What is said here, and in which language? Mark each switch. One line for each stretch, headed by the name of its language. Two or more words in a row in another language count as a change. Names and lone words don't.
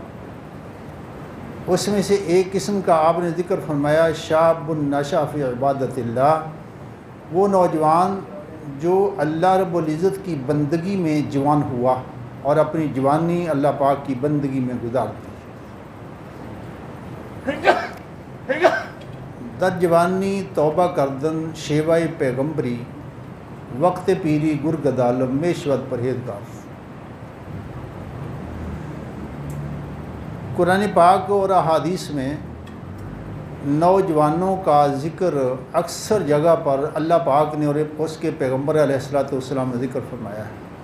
Urdu: اس میں سے ایک قسم کا آپ نے ذکر فرمایا
Arabic: شاب نشأ فی عبادت اللہ،
Urdu: وہ نوجوان جو اللہ رب العزت کی بندگی میں جوان ہوا اور اپنی جوانی اللہ پاک کی بندگی میں گزار دی۔
Persian: در جوانی توبہ کردن شیوائے پیغمبری، وقت پیری گرگدالم میشود پرہیزگار۔
Urdu: قرآن پاک اور احادیث میں نوجوانوں کا ذکر اکثر جگہ پر اللہ پاک نے اور اس کے پیغمبر علیہ السلام نے ذکر فرمایا ہے۔